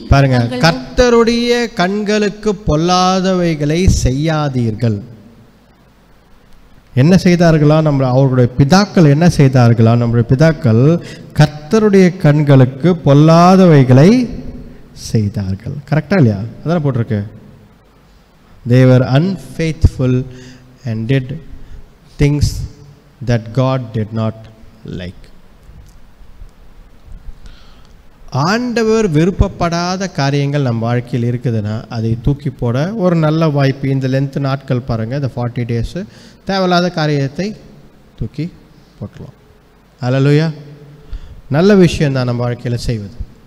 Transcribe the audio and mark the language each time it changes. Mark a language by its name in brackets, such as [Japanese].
[Tamil] பாருங்க, கர்த்தருடைய கண்களுக்கு பொல்லாதவைகளை செய்யாதீர்கள். என்ன செய்தார்களா? அவர்களுடைய பிதாக்கள் என்ன செய்தார்களா? நம்முடைய பிதாக்கள் கர்த்தருடைய கண்களுக்கு பொல்லாதவைகளை செய்தார்கள். கரெக்டா இல்லையா? அதான் போட்டிருக்கு. [English] They were unfaithful and did things that God did not like. [Tamil] ஆண்டவர் விருப்பப்படாத காரியங்கள் நம்ம வாழ்க்கையில் இருக்குதுன்னா அதை தூக்கி போட ஒரு நல்ல வாய்ப்பு. இந்த லென்த் நாட்கள் பாருங்கள், இந்த 40 days தேவையில்லாத காரியத்தை தூக்கி போட்டலாம். அல்லேலூயா. நல்ல விஷயம்தான் நம்ம வாழ்க்கையில் செய்வது.